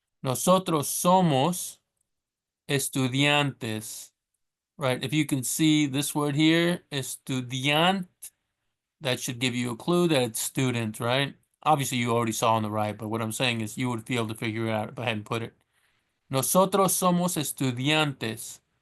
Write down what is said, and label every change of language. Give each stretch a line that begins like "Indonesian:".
Spanish: Nosotros somos estudiantes.
English: Right? If you can see this word here, estudiant, that should give you a clue that it's student, right? Obviously, you already saw on the right, but what I'm saying is you would be able to figure it out if I hadn't put it.
Spanish: Nosotros somos estudiantes.